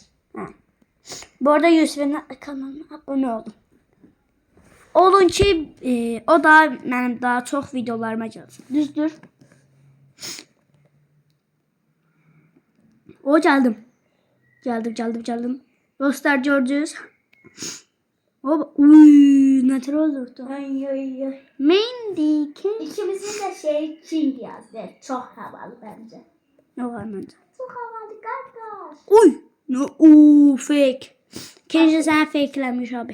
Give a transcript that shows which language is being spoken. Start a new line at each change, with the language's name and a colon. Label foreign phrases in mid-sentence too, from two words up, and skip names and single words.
Azerbaijani: Bu arada Yusuf'un kanalına abunə olun. Olun ki o da mənim daha çox videolarıma gəlsin. Düzdür? O gəldim. Gəldim. Dostlar, gördünüz.
Turkish: Ne tür olurdu? Ay. Mandy King. İkimizin de King yazdı. Çok havalı bence. Ne var bence? Çok havalı kardeş. Uy. Fake. Keşke sen fakelemiş abi.